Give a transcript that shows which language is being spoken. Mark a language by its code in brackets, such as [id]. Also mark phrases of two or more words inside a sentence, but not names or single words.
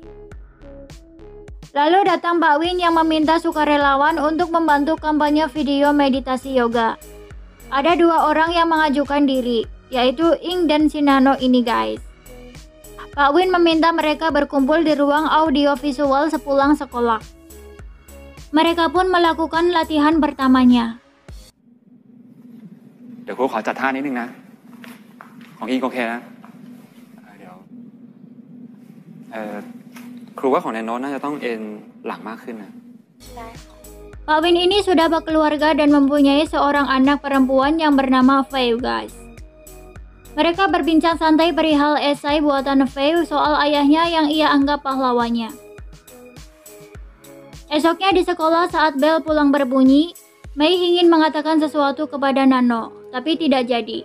[id] Lalu datang Pak Win yang meminta sukarelawan untuk membantu kampanye video meditasi yoga. Ada dua orang yang mengajukan diri, yaitu Ing dan si Nano ini guys. Pak Win meminta mereka berkumpul di ruang audiovisual sepulang sekolah. Mereka pun melakukan latihan pertamanya. [th] เดี๋ยวครูขอจัดท่านิดนึงนะของอิงโอเคนะเดี๋ยวครูว่าของแนนโน้ตน่าจะต้องเอ็นหลังมากขึ้นนะ [id] Pak Win ini sudah berkeluarga dan mempunyai seorang anak perempuan yang bernama Faye guys. Mereka berbincang santai perihal esai buatan Faye soal ayahnya yang ia anggap pahlawannya. Esoknya di sekolah saat bel pulang berbunyi, Mei ingin mengatakan sesuatu kepada Nano, tapi tidak jadi.